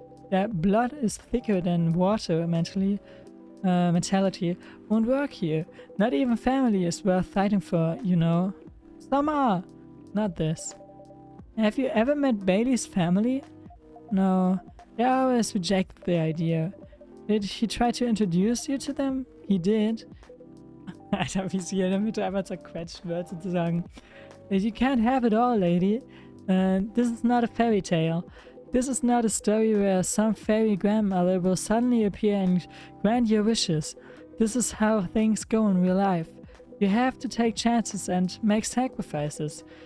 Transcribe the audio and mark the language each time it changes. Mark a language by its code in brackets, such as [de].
[en] Their blood is thicker than water mentality won't work here. Not even family is worth fighting for, you know. Some are. Not this. Have you ever met Bailey's family? No, they always rejected the idea. Did he try to introduce you to them? He did. [de] Alter, wie sie hier in der Mitte einfach zerquetscht wird, sozusagen. [en] You can't have it all, lady. This is not a fairy tale. This is not a story where some fairy grandmother will suddenly appear and grant your wishes. This is how things go in real life. You have to take chances and make sacrifices.